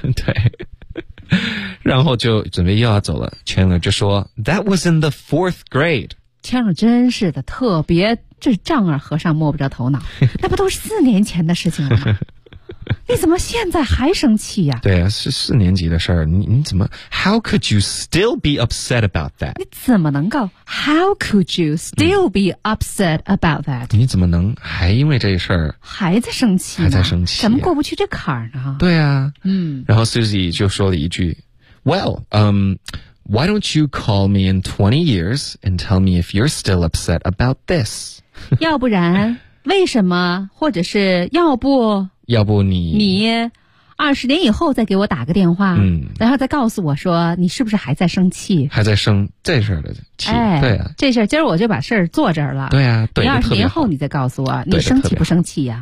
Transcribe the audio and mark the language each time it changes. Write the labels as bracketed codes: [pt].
[zh] 对然后就准备又要走了 Chandler 就说 [en] That was in the fourth grade [zh] Chandler 真是的特别这丈二和尚摸不着头脑那不都是四年前的事情了吗你怎么现在还生气呀、对啊是四年级的事儿 你怎么 [en] How could you still be upset about that [zh] 你怎么能够 [en] How could you still be upset about that [zh] 你怎么能还因为这事儿还在生气还在生气怎么过不去这坎儿呢对啊嗯。然后 [en] Susie [zh] 就说了一句 [en] Well Why don't you call me in 20 years and tell me if you're still upset about this? [zh] 要不然为什么或者是要不你 20年以后再给我打个电话然后再告诉我说你是不是还在生气还在生这事儿的气、对啊这事儿今儿我就把事儿做这儿了对啊对你20年后你再告诉我你生气不生气呀、